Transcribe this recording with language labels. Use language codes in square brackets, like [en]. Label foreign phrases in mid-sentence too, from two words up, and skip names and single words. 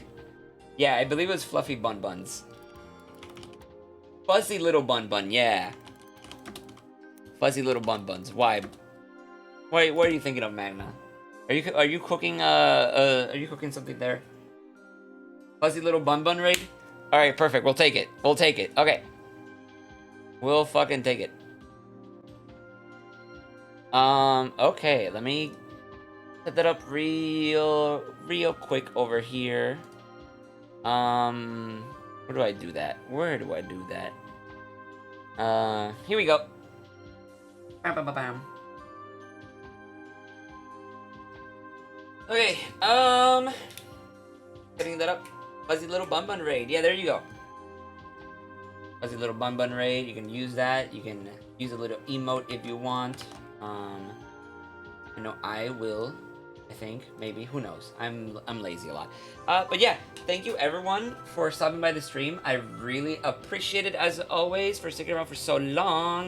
[en] Yeah, I believe it was Fluffy Bun Buns. Fuzzy little bun bun, yeah. Fuzzy little bun buns. Why? What are you thinking of, Magna? Are you cooking something there? Fuzzy little bun bun raid? Alright, perfect. We'll take it. Okay. We'll fucking take it. Okay, let me set that up real quick over here. Where do I do that? Here we go. Bam, bam, bam, bam. Okay, setting that up. Fuzzy little bun bun raid. Yeah, there you go. Fuzzy little bun bun raid. You can use that. You can use a little emote if you want. I know I will I think, maybe, who knows? I'm lazy a lot. But yeah, thank you everyone for stopping by the stream. I really appreciate it as always for sticking around for so long.